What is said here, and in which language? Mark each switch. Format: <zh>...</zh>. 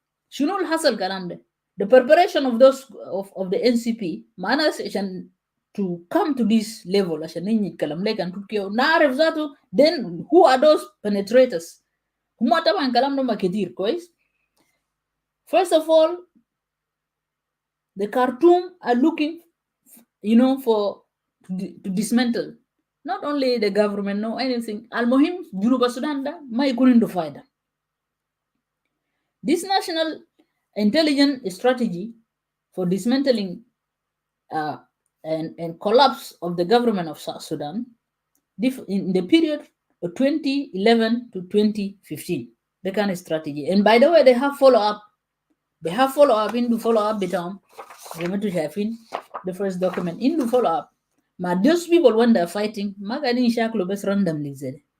<ar>شنو اللي حصل الكلام ده؟</ar> <en>The preparation of those of the NCP معنا عشان to come to this level</en> <ar>عشان نيجي نتكلم لك عن تركيا ونعرف ذاته</ar> <en>then who are those penetrators.</en> <ar>هم طبعا كلام ده كتير كويس.</ar> <en>First of all, the Khartoum are looking, for to dismantle not only the government, no anything.</en> <ar>المهم جنوب السودان ده ما يكون عنده فايدة.</ar> <en>This national intelligence strategy for dismantling and collapse of the government of South Sudan in the period of 2011 to 2015. The kind of strategy. And by the way, they have follow-up. They have follow-up into follow-up بتاعهم</en> <ar>زي ما انتم شايفين</ar> <en>the first document into follow-up.</en> <ar>ما</ar> <en>those people when they're fighting</en> <ar>ما قاعدين يشاكلوا بس randomly زي ده.</ar>